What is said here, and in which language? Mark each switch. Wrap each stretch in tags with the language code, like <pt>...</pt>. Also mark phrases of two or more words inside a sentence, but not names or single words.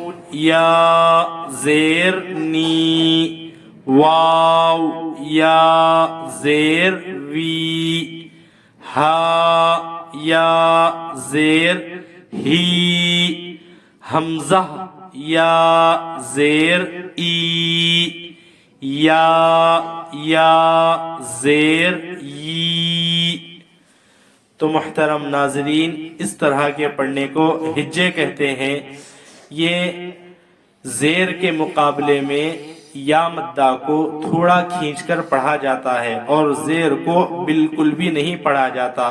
<ur>یا زیر نی، واو یا زیر وی، ہا یا زیر ہی، حمزہ یا زیر ای، یا زیر ی۔ تو محترم ناظرین، اس طرح کے پڑھنے کو ہجے کہتے ہیں۔ یہ زیر کے مقابلے میں یا مدہ کو تھوڑا کھینچ کر پڑھا جاتا ہے، اور زیر کو بالکل بھی نہیں پڑھا جاتا۔</ur>